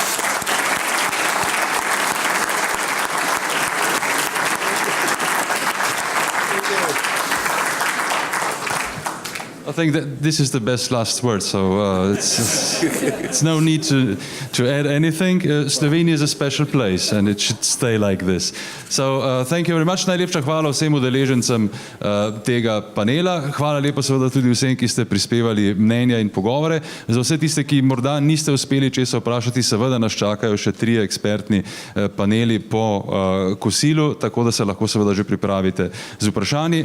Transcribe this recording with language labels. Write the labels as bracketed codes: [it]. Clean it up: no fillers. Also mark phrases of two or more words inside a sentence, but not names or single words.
[en] I think that this is the best last word, so it's no need to add anything. Slovenia is a special place and it should stay like this. So thank you very much. [sl] Najlepša hvala vsem udeležencem tega panela. Hvala lepa seveda tudi vsem, ki ste prispevali mnenja in pogovore. Za vse tiste, ki morda niste uspeli česa vprašati, seveda nas čakajo še 3 ekspertni paneli po kosilu, tako da se lahko seveda že pripravite z vprašanji.